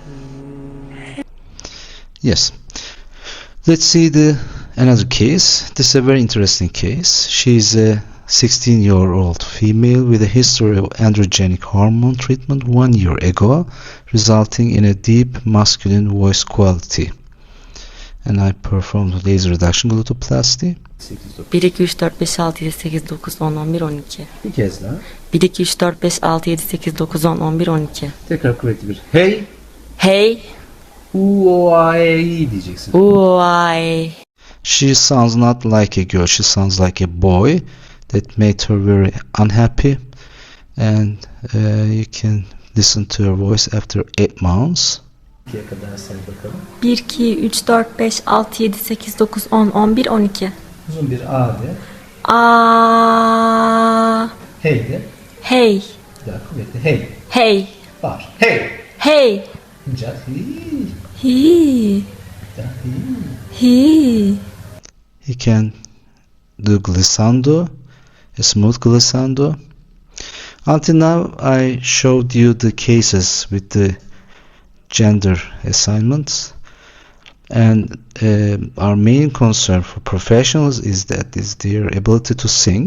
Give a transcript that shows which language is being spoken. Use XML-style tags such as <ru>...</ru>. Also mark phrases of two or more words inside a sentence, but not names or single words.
<en>Yes. Let's see another case. This is a very interesting case. She is a 16-year-old female with a history of androgenic hormone treatment 1 year ago, resulting in a deep masculine voice quality. And I performed laser reduction glotoplasty.</en> <tr>1, 2, 3, 4, 5, 6, 7, 8, 9, 10, 11, 12. Bir kez daha. 1, 2, 3, 4, 5, 6, 7, 8, 9, 10, 11, 12. Tekrar kuvvetli bir hey. Hey. U-O-A-E diyeceksin. Uay.</tr> <en>She sounds not like a girl. She sounds like a boy. That made her very unhappy. And you can listen to her voice after 8 months.</en> <tr>1, 2, 3, 4, 5, 6, 7, 8, 9, 10, 11, 12. Uzun bir A de. A. Hey de. Hey. Bir daha kuvvetli hey. Hey. Var. Hey. Hey. İnce hi. Hi. Hi.</tr> <en>He can do glissando, a smooth glissando. Until now, I showed you the cases with the gender assignments, and our main concern for professionals is their ability to sing.</en>